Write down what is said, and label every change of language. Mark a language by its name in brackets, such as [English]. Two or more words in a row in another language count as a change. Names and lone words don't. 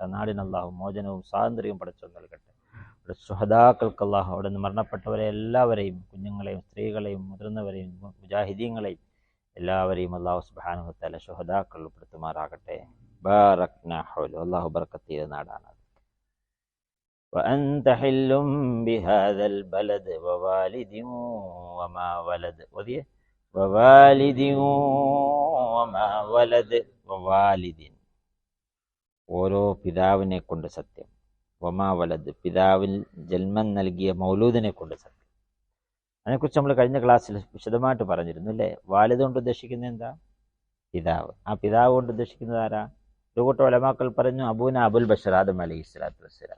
[Malayalam] നാടിന് അള്ളാഹു മോചനവും സ്വാതന്ത്ര്യവും പടച്ചു നൽകട്ടെ. അവിടെ ശുഹദാക്കൾക്ക് അള്ളാഹു അവിടെ നിന്ന് മരണപ്പെട്ടവരെ എല്ലാവരെയും, കുഞ്ഞുങ്ങളെയും സ്ത്രീകളെയും മുതിർന്നവരെയും മുജാഹിദീങ്ങളെയും എല്ലാവരെയും [Arabic] الله سبحانه وتعالى [Malayalam] ശുഹദാക്കൾ ഉൾപ്പെടുത്തുമാറാകട്ടെ. [Arabic] باركنا حوله. [Malayalam] അള്ളാഹു ബർക്കത്ത് ചെയ്ത നാടാണ്. [Arabic] وأنت حل بهذا البلد ووالد وما ولد. ووالد وما ولد. [Malayalam] ووالد ഓരോ പിതാവിനെ കൊണ്ട് സത്യം. [Arabic] وما ولد [Malayalam] പിതാവിൽ ജന്മം നൽകിയ മൗലൂദിനെ കൊണ്ട് സത്യം. അതിനെക്കുറിച്ച് നമ്മൾ കഴിഞ്ഞ ക്ലാസ്സിൽ വിശദമായിട്ട് പറഞ്ഞിരുന്നു അല്ലേ. വാലിദ് കൊണ്ട് ഉദ്ദേശിക്കുന്നത് എന്താ? പിതാവ്. ആ പിതാവ് കൊണ്ട് ഉദ്ദേശിക്കുന്നത് ആരാ? ഒരു കൂട്ടം ഉലമാക്കൾ പറഞ്ഞു [Arabic] أبونا أبو البشر آدم عليه الصلاة والسلام.